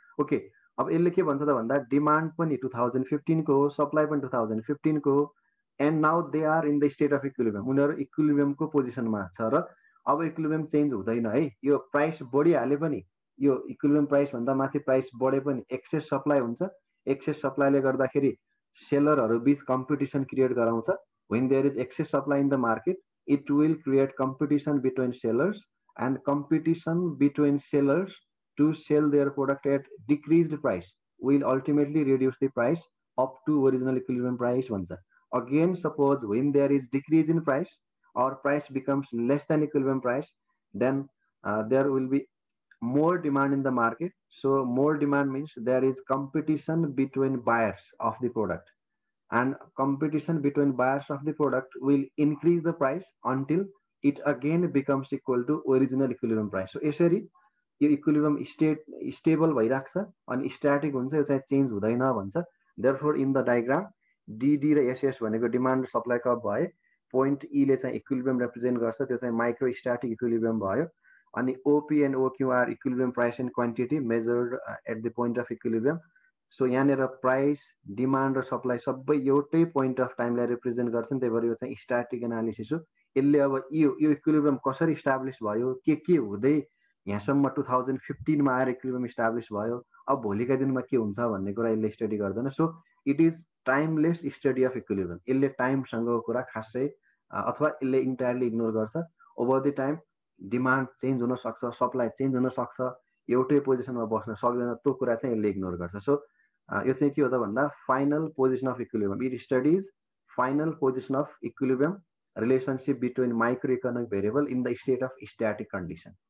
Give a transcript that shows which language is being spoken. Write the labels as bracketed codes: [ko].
[ne] Okay, अब यसले के भन्छ त भन्दा डिमान्ड पनि 2015 को हो, सप्लाई पनि 2015 को हो, [en] And now they are in the state of equilibrium. [ne] उनीहरू इक्विलिब्रियमको पोजिसनमा छ र अब इक्विलिब्रियम चेन्ज हुँदैन है। यो प्राइस बढिहाले पनि, यो इक्विलिब्रियम प्राइस भन्दा माथि प्राइस बढे पनि एक्सेस सप्लाई हुन्छ। एक्सेस सप्लाईले गर्दाखेरि सेलरहरू बीच कम्पिटिसन क्रिएट गराउँछ। [en] when there is excess supply in the market, it will create competition between sellers, and competition between sellers to sell their product at decreased price will ultimately reduce the price up to original equilibrium price [ne] भन्छ। [en] Again, suppose when there is decrease in price or price becomes less than equilibrium price, then there will be more demand in the market. So more demand means there is competition between buyers of the product. and competition between buyers of the product will increase the price until it again becomes equal to original equilibrium price. [ne] So यसरी यो equilibrium stable भइराख्छ अनि static हुन्छ, यो चाहिँ change हुँदैन भन्छ। [en] therefore in the diagram [ne] DD र SS भनेको डिमान्ड र सप्लाई कर्भ भए, पोइन्ट ई ले चाहिँ इक्विलिब्रियम रिप्रेजेन्ट गर्छ, त्यो चाहिँ माइक्रो स्ट्याटिक इक्विलिब्रियम भयो। [en] अनि OP and OQ are equilibrium price and quantity measured at the point of equilibrium. [ne] So यहाँनिर प्राइस, डिमान्ड र सप्लाई सबै एउटै पोइन्ट अफ टाइमलाई रिप्रेजेन्ट गर्छन्, त्यही भएर यो चाहिँ स्ट्याटिक एनालिसिस हो। यसले अब यो इक्विलिब्रियम कसरी इस्टाब्लिस भयो, के हुँदै यहाँसम्म 2015 मा आएर इक्विलिब्रियम इस्टाब्लिस भयो, अब भोलिका दिनमा के हुन्छ भन्ने कुरा यसले स्टडी गर्दैन। [en] So it is timeless study of equilibrium. [ne] यसले टाइमसँगको कुरा खासै अथवा यसले इन्टायरली इग्नोर गर्छ। Over the time demand change हुन सक्छ, सप्लाई चेन्ज हुन सक्छ, एउटै पोजिसनमा बस्न सक्दैन, त्यो कुरा चाहिँ यसले इग्नोर गर्छ। सो यो चाहिँ के हो त भन्दा final position of equilibrium. [en] It studies final position of equilibrium relationship between micro economic variable in the state of static condition.